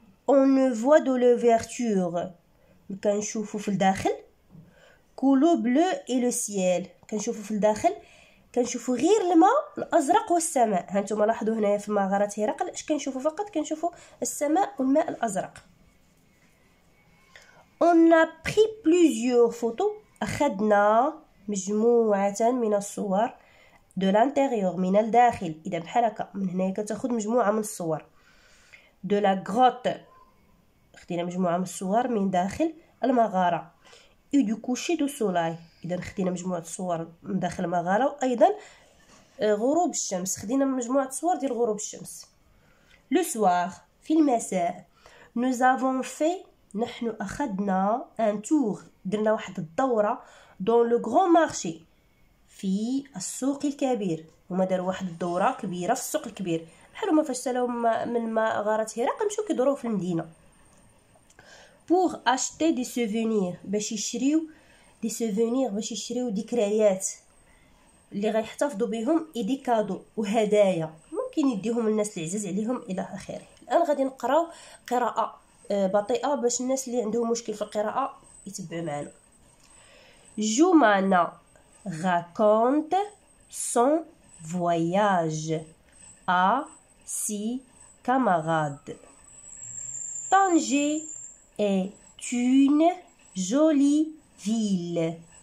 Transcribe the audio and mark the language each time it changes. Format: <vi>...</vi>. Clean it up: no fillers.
<fr>on ne voit de l'ouverture،</fr> <ar>كنشوفوا في الداخل كولو بلو اي لو سيل، كنشوفوا في الداخل كنشوفوا غير الماء الازرق والسماء. هانتوما لاحظوا هنايا في مغارة هرقل اش كنشوفوا؟ فقط كنشوفوا السماء والماء الازرق.</ar> <fr>On a pris plusieurs photos،</fr> <ar>أخذنا مجموعة من الصور</ar> <fr>de l'intérieur</fr> <ar>من الداخل. إذا بحال هكا من هنايا كتاخذ مجموعة من الصور.</ar> <fr>de la grotte،</fr> <ar>خدينا مجموعة من الصور من داخل المغارة.</ar> <fr>et du coucher du soleil،</fr> <ar>إذا خدينا مجموعة الصور من داخل المغارة، وأيضا غروب الشمس، خدينا مجموعة صور ديال غروب الشمس.</ar> <fr>le soir،</fr> <ar>في المساء.</ar> <fr>nous avons fait،</fr> <ar>نحن أخذنا</ar> <fr>un tour،</fr> <ar>درنا واحد الدورة</ar> <fr>dans le grand marché،</fr> <ar>في السوق الكبير. هما داروا واحد الدورة كبيرة في السوق الكبير، بحال هما فاش سالاو من مغارة هرقل مشاو كيدوروه في المدينة.</ar> <fr>pour acheter des souvenirs،</fr> <ar>باش يشريو دي سوفونير، باش يشريو ذكريات اللي غيحتفظوا بهم، اي دي كادو وهدايا ممكن يديهم الناس اللي عزاز عليهم الى اخره. الان غادي نقراو قراءة بطيئة باش الناس اللي عندهم مشكل في القراءة يتبعوا معنا.</ar> <fr>جمانة raconte son voyage à ses camarades. Tanger est une jolie ville.</fr>